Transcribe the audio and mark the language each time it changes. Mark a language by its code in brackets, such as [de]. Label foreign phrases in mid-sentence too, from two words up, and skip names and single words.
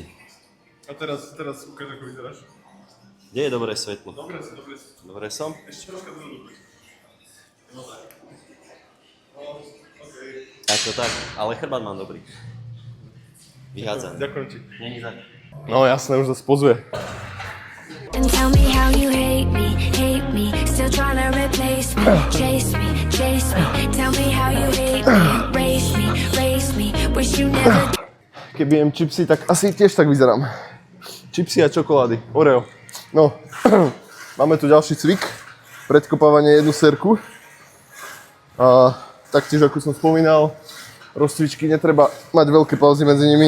[sk] A teraz ukáž, ako vyzeráš. Kde je dobré svetlo? Dobre si. Dobre som? Ešte troška dozadu. No tak. No, okej. Ako tak, ale chrbát mám dobrý. Vyhádzam. Ďakujem ti. Není tak. No jasné, už zase pozuje. [en] And tell me how you hate me, still trying to replace me, chase me, tell me how you hate me, race me, wish you never. [sk] Keby jem čipsy, tak asi tiež tak vyzerám. Čipsy a čokolády, Oreo. No, máme tu ďalší cvik, predkopávanie jednu sérku. A taktiež, ako som spomínal, rozcvičky netreba mať veľké pauzy medzi nimi.